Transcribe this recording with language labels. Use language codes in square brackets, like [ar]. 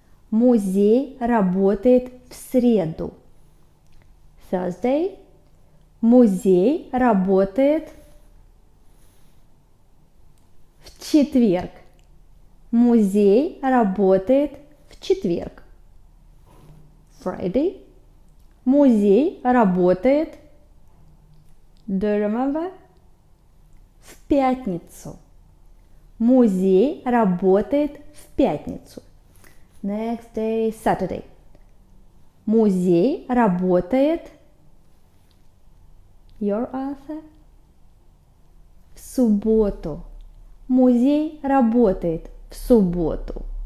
[ru] Музей работает в среду. [en] Thursday. [ru] Музей работает в четверг. Музей работает в четверг. [en] Friday. [ru] Музей работает, [en] do you remember? [ru] В пятницу. Музей работает в пятницу. [en] Next day, Saturday. [ru] Музей работает, [en] your answer? [ru] В субботу. Музей работает в субботу.